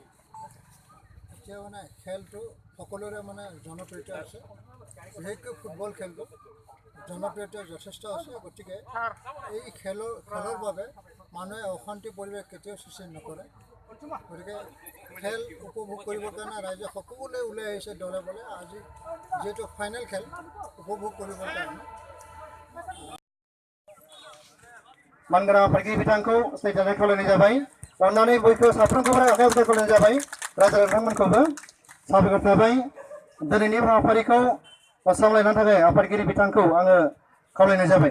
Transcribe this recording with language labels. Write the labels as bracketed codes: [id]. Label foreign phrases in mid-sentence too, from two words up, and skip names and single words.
[as] এতিয়া মানে খেলটো সকলোৰে মানে জনপ্ৰিয়তা আছে, বিশেষকৈ ফুটবল খেলটো জনপ্ৰিয়তা যথেষ্ট আছে। গতিকে এই খেলৰ বাবে মানুহে অশান্তি পৰিৱেশ কেতিয়াও সৃষ্টি নকৰে। গতিকে খেল উপভোগ কৰিবৰ কাৰণে ৰাইজে সকলোৱে ওলাই আহিছে দলে বলে। আজি যিহেতু ফাইনেল খেল উপভোগ কৰিবৰ কাৰণে [brx] मानगोनां आफादगिरि बिथांखौ सैथोयै खावलायनाय जाबाय। अन्नानै बयखौबो साफ्रोमखौबो आखाइ हमथाय खावलायनाय जाबाय। रायजो नोंथांमोनखौबो साबायखर थाबाय। दिनैनि हाबाफारिखौ सामलायनो थाखाय आफादगिरि बिथांखौ आङो खावलायनाय जाबाय।